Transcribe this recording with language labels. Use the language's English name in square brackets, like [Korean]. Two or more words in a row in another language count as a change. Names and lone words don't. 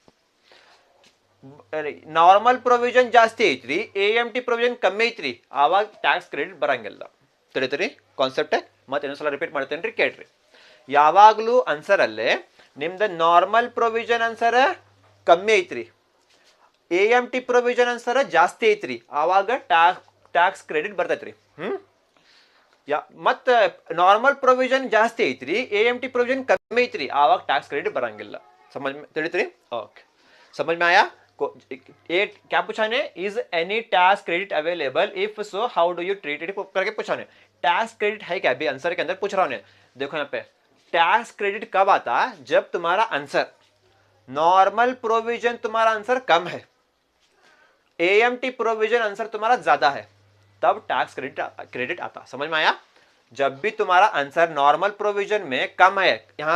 [Kannada] ನಾರ್ಮಲ್ ಪ್ರೊವಿಷನ್ ಜಾಸ್ತಿ ಐತ್ರಿ AMT ಪ್ರೊವಿಷನ್ ಕಮ್ಮಿ ಐತ್ರಿ ಆವಾಗ ಟ್ಯಾಕ್ಸ್ ಕ್ರೆಡಿಟ್ ಬರಂಗಿಲ್ಲ ತಿಳಿತ್ರಿ ಕಾನ್ಸೆಪ್ಟ್ ಮತ್ತೆ ಇನ್ನೊಂದ್ಸಲ ರಿಪೀಟ್ ಮಾಡ್ತೇನೆ ರೀ ಕೇಳ್ರಿ ಯಾವಾಗಲೂ ಆನ್ಸರ್ ಅಲ್ಲೇ ನಿಮ್ದು ನಾರ್ಮಲ್ ಪ್ರೊವಿಷನ್ ಆನ್ಸರ್ ಕಮ್ಮಿ ಐತ್ರಿ AMT ಪ್ರೊವಿಷನ್ ಆನ್ಸರ್ ಜಾಸ್ತಿ ಐತ್ರಿ ಆವಾಗ ಟ್ಯಾಕ್ಸ್ ಕ್ರೆಡಿಟ್ ಬರ್ತೈತ್ರಿ ಮತ್ತೆ ನಾರ್ಮಲ್ ಪ್ರೊವಿಷನ್ ಜಾಸ್ತಿ ಐತ್ರಿ AMT ಪ್ರೊವಿಷನ್ ಕಮ್ಮಿ ಐತ್ರಿ ಆವಾಗ ಟ್ಯಾಕ್ಸ್ ಕ್ರೆಡಿಟ್ ಬರಂಗಿಲ್ಲ [Hindi] समझ में ತಿಳಿತ್ರಿ ओके समझ में आया ये क्या पूछा ने [English] is any tax credit available if so how do you treat it [Hindi] करके पूछा ने टैक्स क्रेडिट है क्या अभी आंसर के अंदर पूछ रहा हूं देखो यहाँ पे टैक्स क्रेडिट कब आता जब तुम्हारा आंसर नॉर्मल प्रोविजन तुम्हारा आंसर कम है AMT प्रोविजन आंसर तुम्हारा ज्यादा है तब टैक्स क्रेडिट आता समझ में आया जब भी तुम्हारा आंसर नॉर्मल प्रोविजन में कम है यहाँ